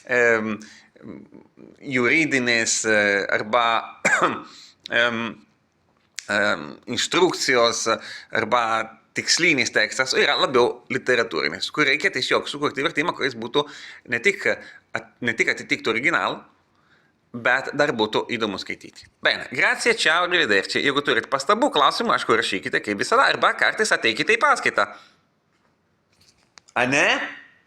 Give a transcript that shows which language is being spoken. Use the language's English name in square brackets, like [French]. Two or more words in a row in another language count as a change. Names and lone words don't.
[Lithuanian] juridinis arba instrukcijos arba tikslinis tekstas, yra labiau literatūrinis, kur reikia tiesiog sukurti vertimą, kuris būtų ne tik atitiktų originalą, bet dar būtų įdomu skaityti. [Italian] Bene, grazie, ciao, arrivederci. [Lithuanian] Jeigu turit pastabų, klausimų, aišku, rašykite kaip visada, arba kartais ateikite į paskaitą. Ane?